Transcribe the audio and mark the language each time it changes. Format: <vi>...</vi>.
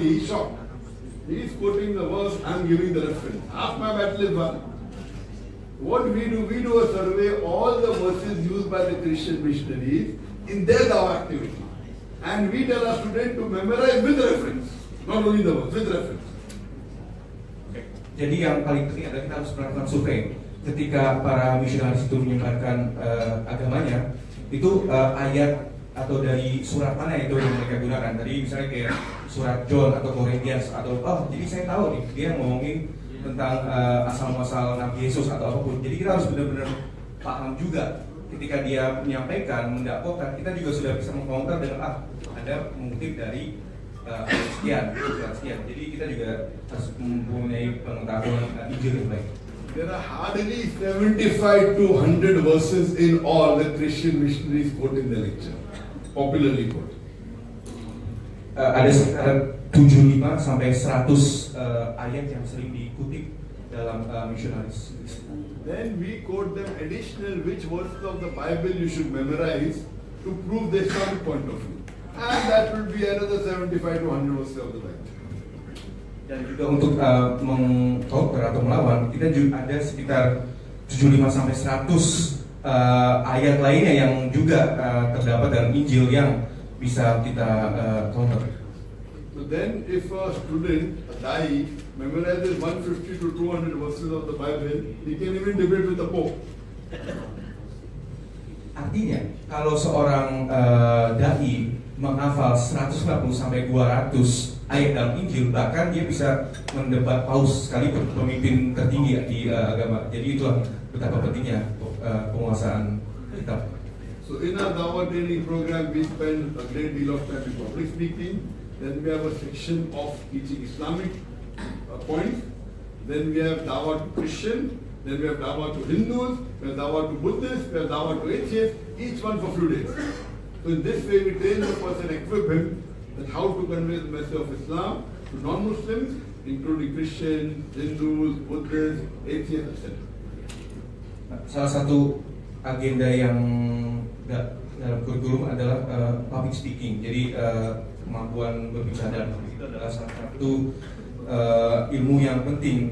<en>He's shocked. He's quoting the verse, I'm giving the reference. Half my battle is won. What we do a survey all the verses used by the Christian missionaries in their dawah activity. And we tell our students to memorize with reference, not only the verse, with reference.</en> <id>Jadi yang paling penting adalah kita harus melakukan survei. Ketika para misionaris itu menyebarkan agamanya, itu ayat atau dari surat mana itu yang mereka gunakan. Tadi misalnya kayak surat John atau Corinthians atau jadi saya tahu nih dia ngomongin tentang asal-muasal Nabi Yesus atau apapun. Jadi kita harus benar-benar paham juga ketika dia menyampaikan, mendakwakan, kita juga sudah bisa mengkomentar dengan ada mengutip dari sekian. Jadi kita juga harus mempunyai pengetahuan Injil yang baik.</id> <en>There are hardly 75 to 100 verses in all the Christian missionaries quote in the lecture, popularly quote.</en> <id>Ada sekitar 75 sampai 100 ayat yang sering dikutip dalam missionaries.</id> <en>Then we quote them additional which verses of the Bible you should memorize to prove the Islamic point of view. And that will be another 75 to 100 verses of the Bible.</en> <id>Dan juga untuk mengcounter atau melawan, kita juga ada sekitar 75 sampai 100 ayat lainnya yang juga terdapat dalam Injil yang bisa kita counter.</id> <en>So then if a student, a dai, memorizes 150 to 200 verses of the Bible, he can even debate with the Pope.</en> <id>Artinya, kalau seorang dai menghafal 150 sampai 200 ayat dalam Injil, bahkan dia bisa mendebat paus sekalipun, pemimpin tertinggi di agama. Jadi itulah betapa pentingnya penguasaan kitab.</id> <en>So in our Dawah training program, we spend a great deal of time in public speaking. Then we have a section of teaching Islamic points. Then we have Dawah to Christian. Then we have Dawah to Hindus. We have Dawah to Buddhists. We have Dawah to atheists. Each one for a few days. So in this way, we train the person, equip him that how to convey the message of Islam to non-Muslims, including Christians, Hindus, Buddhists, atheists, etc.</en> <id>Salah satu agenda yang dalam kurikulum adalah public speaking. Jadi kemampuan berbicara itu adalah salah satu ilmu yang penting.</id>